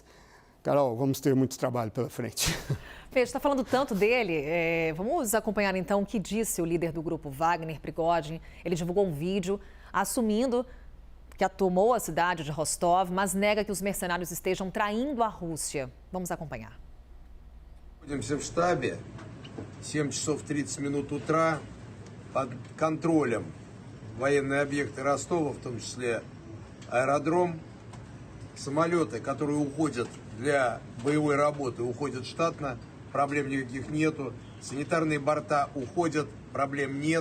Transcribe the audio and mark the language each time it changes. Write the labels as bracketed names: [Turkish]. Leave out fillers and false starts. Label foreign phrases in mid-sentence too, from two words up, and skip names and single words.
[Portuguese] Carol, vamos ter muito trabalho pela frente. Fê, está falando tanto dele, vamos acompanhar então o que disse o líder do grupo Wagner, Prigozhin. Ele divulgou um vídeo assumindo que tomou a cidade de Rostov, mas nega que os mercenários estejam traindo a Rússia. Vamos acompanhar. [Russian] Находимся в штабе, 7 часов 30 минут утра, под контролем военные объекты Ростова, в том числе аэродром, самолеты, которые уходят для боевой работы, уходят штатно, проблем никаких нету, санитарные борта уходят, проблем нет.